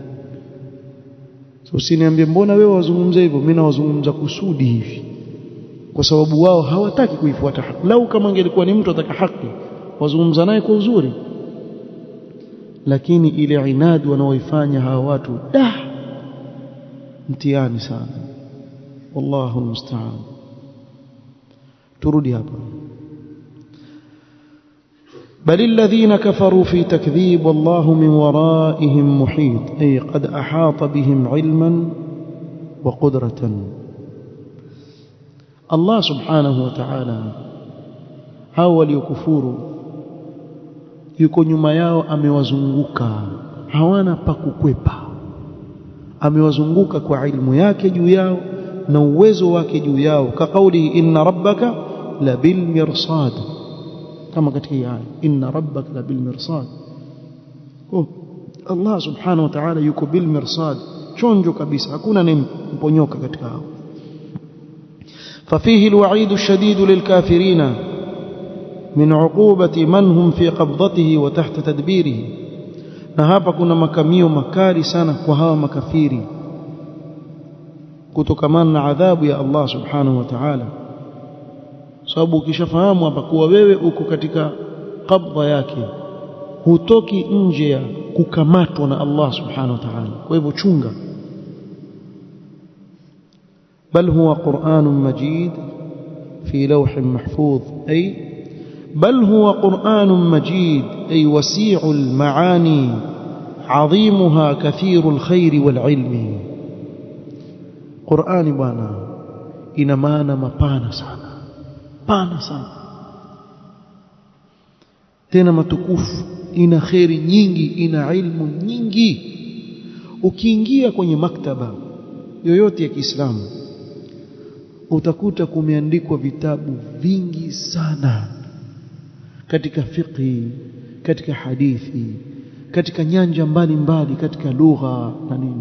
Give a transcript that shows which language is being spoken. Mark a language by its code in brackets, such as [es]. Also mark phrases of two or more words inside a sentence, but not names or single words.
[sw] So usiniambie mbona wewe wazungumza hivyo, mimi nawazungumza kusudi hivi, kwa sababu wao hawataki kuifuata haki. Lau kama ingelikuwa ni mtu ataka haki wazungumza naye kwa uzuri, lakini ile inadi wanaoifanya hawa watu mtihani sana. [ar] والله المستعان. [sw] turudi hapa. [ar] بل الذين كفروا في تكذيب والله من ورائهم محيط أي قد أحاط بهم علما وقدرة. الله سبحانه وتعالى [sw] hao waliokufuru yuko nyuma yao, amewazunguka, hawana pa kukwepa. Amewazunguka kwa ilmu yake juu yao na uwezo wake juu yao. [ar] كقوله إن ربك لبالمرصاد, [sw] kama katika aya [ar] إن ربك لبالمرصاد. [sw] Allah [ar] سبحانه وتعالى [sw] yuko [ar] بالمرصاد, [sw] chonjo kabisa, hakuna mponyoka katika hao. [ar] ففيه الوعيد الشديد للكافرين من عقوبة من هم في قبضته وتحت تدبيره. [sw] na hapa kuna makamio makali sana kwa hawa makafiri kutokamana na adhabu ya Allah [ar] سبحانه وتعالى. [sw] Sababu ukishafahamu hapa kuwa wewe uko katika qabdha yake, hutoki nje ya kukamatwa na Allah [ar] سبحانه وتعالى. [sw] Kwa hivyo chunga. [ar] بل هو قرآن مجيد في لوح محفوظ أي بل هو قرآن مجيد أي وسيع المعاني عظيمها كثير الخير والعلم. [sw] قرآن بانا ina maana mapana sana tena matukufu, ina khairi nyingi, ina ilmu nyingi. Ukiingia kwenye maktaba yoyote ya Kiislamu utakuta kumeandikwa vitabu vingi sana katika fiqh, katika hadithi, katika nyanja mbalimbali, katika lugha na nini.